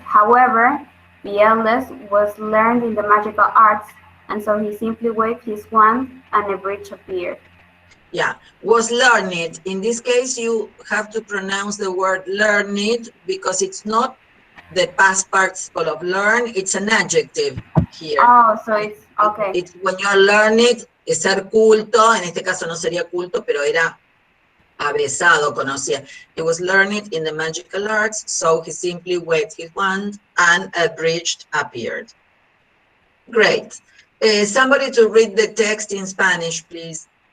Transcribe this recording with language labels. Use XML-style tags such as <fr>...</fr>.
<en>However, the eldest was learned in the magical arts, and so he simply waved his wand and a bridge appeared. Yeah, was learned. In this case, you have to pronounce the word learned because it's not the past participle of learn, it's an adjective here. Oh, so it's, okay. It's when you're learned,</en> <es>es ser culto, en este caso no sería culto, pero era avesado, conocía.</es> <en>He was learned in the magical arts, so he simply waved his wand and a bridge appeared. Great. Somebody to read the text in Spanish, please.</en>